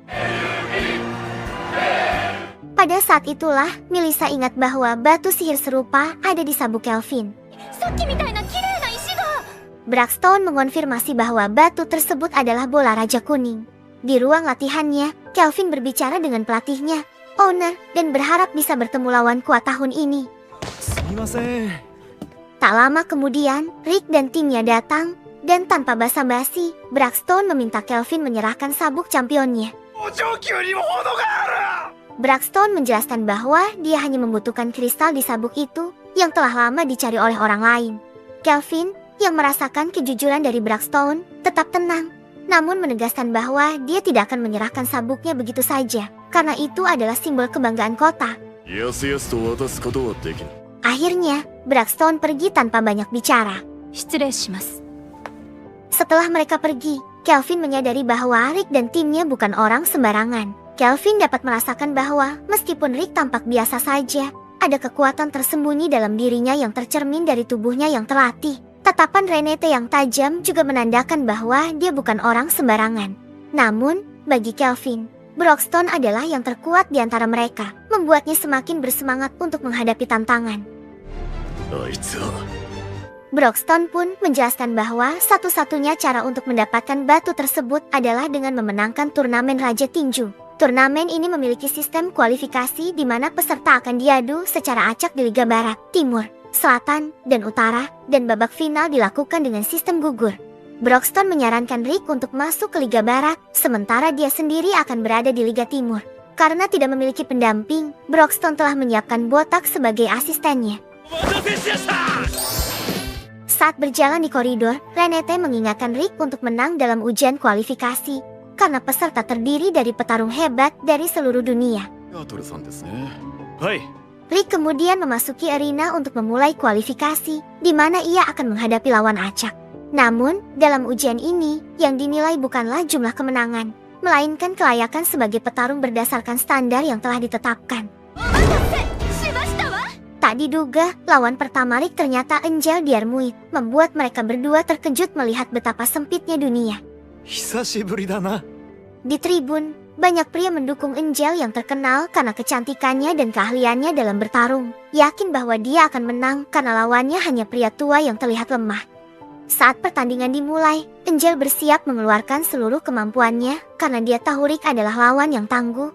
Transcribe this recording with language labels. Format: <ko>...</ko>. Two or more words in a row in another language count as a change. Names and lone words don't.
<id>Pada saat itulah, Melissa ingat bahwa batu sihir serupa ada di sabuk Kelvin. Broxton mengonfirmasi bahwa batu tersebut adalah bola raja kuning. Di ruang latihannya, Kelvin berbicara dengan pelatihnya, Owner, dan berharap bisa bertemu lawan kuat tahun ini.</id> <ja>すみません。</ja> <id>Tak lama kemudian, Rick dan timnya datang, dan tanpa basa-basi, Broxton meminta Kelvin menyerahkan sabuk championnya.</id> <ja>お上級にも程がある。</ja> <id>Broxton menjelaskan bahwa dia hanya membutuhkan kristal di sabuk itu yang telah lama dicari oleh orang lain. Kelvin, yang merasakan kejujuran dari Broxton, tetap tenang, namun menegaskan bahwa dia tidak akan menyerahkan sabuknya begitu saja, karena itu adalah simbol kebanggaan kota.</id> <ja>やすやすと渡すことはできない。</ja> <id>Akhirnya, Broxton pergi tanpa banyak bicara.</id> <ja>失礼します。</ja> <id>Setelah mereka pergi, Kelvin menyadari bahwa Rick dan timnya bukan orang sembarangan. Kelvin dapat merasakan bahwa meskipun Rick tampak biasa saja, ada kekuatan tersembunyi dalam dirinya yang tercermin dari tubuhnya yang terlatih. Tatapan Renate yang tajam juga menandakan bahwa dia bukan orang sembarangan. Namun, bagi Kelvin, Broxton adalah yang terkuat di antara mereka, membuatnya semakin bersemangat untuk menghadapi tantangan.</id> <ja>あいつは</ja> <id>Broxton pun menjelaskan bahwa satu-satunya cara untuk mendapatkan batu tersebut adalah dengan memenangkan turnamen Raja Tinju. Turnamen ini memiliki sistem kualifikasi di mana peserta akan diadu secara acak di Liga Barat, Timur, Selatan, dan Utara, dan babak final dilakukan dengan sistem gugur. Broxton menyarankan Rick untuk masuk ke Liga Barat, sementara dia sendiri akan berada di Liga Timur. Karena tidak memiliki pendamping, Broxton telah menyiapkan botak sebagai asistennya.</id> <ja>お待たせしました。</ja> <id>Saat berjalan di koridor, Renate mengingatkan Rick untuk menang dalam ujian kualifikasi, karena peserta terdiri dari petarung hebat dari seluruh dunia.</id> <ja>アトルさんですね。はい。</ja> <id>Rick kemudian memasuki arena untuk memulai kualifikasi, di mana ia akan menghadapi lawan acak. Namun, dalam ujian ini, yang dinilai bukanlah jumlah kemenangan, melainkan kelayakan sebagai petarung berdasarkan standar yang telah ditetapkan. Tak diduga, lawan pertama Rick ternyata Angel Diarmuid, membuat mereka berdua terkejut melihat betapa sempitnya dunia.</id> <ja>久しぶりだな。</ja> <id>Di tribun, banyak pria mendukung Angel yang terkenal karena kecantikannya dan keahliannya dalam bertarung, yakin bahwa dia akan menang karena lawannya hanya pria tua yang terlihat lemah. Saat pertandingan dimulai, Angel bersiap mengeluarkan seluruh kemampuannya karena dia tahu Rick adalah lawan yang tangguh.</id>